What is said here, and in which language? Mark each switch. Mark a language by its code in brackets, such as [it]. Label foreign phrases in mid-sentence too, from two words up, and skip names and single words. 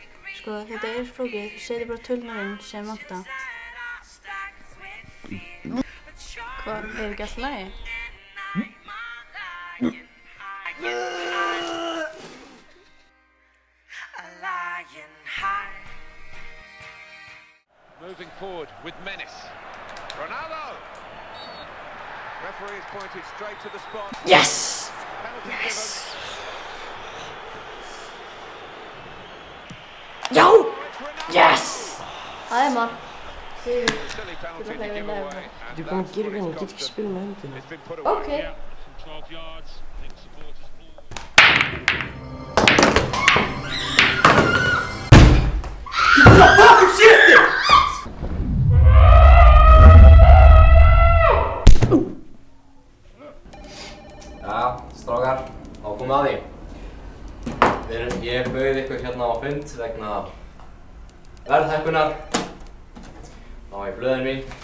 [is] Sko, þetta flókið. Þú setur bara tölurnar inn sem vantar. Hvað, ekki allt í lagi? [en] Moving forward with menace. Ronaldo! Referee has pointed straight to the spot. Yes! Yes! [is] Já! [en] Yes! [is] Það er mark. Sigur. Þú er búinn að gera hvernig, ég get ekki spila með höndina. [en] Ok. What the fuck is shit? [is] Já, strákar, þá komum við að því. Ég bauð ykkur hérna á fund vegna verðhækkunar. Þá var ég blöðin mín.